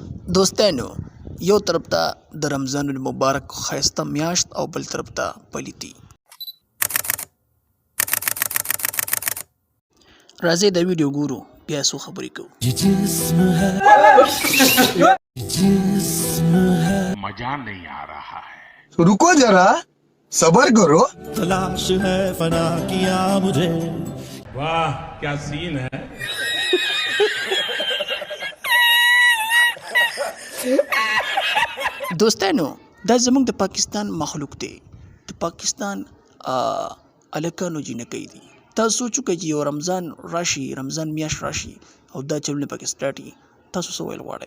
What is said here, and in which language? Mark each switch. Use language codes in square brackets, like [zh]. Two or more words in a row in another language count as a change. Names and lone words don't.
[ps] دوستانو، یو طرف ته د رمضان المبارک ښایسته میاشت او بل طرف ته پلیتي. راځئ دا ویډیو ګورو بیا څو خبرې کوو. [hi] मजा नहीं आ रहा है. रुको जरा सबर करो. तलाश है फना किया मुझे. वाह क्या सीन है. [ps] دوستانو، دا زموږ د پاکستان مخلوق دی. د پاکستان الکانو جنکۍ دي. تاسو سوچ وکړئ چې یو رمضان راشي، رمضان میاشت راشي او دا چلونه پکې سټارټ وي، تاسو څه ویل غواړئ؟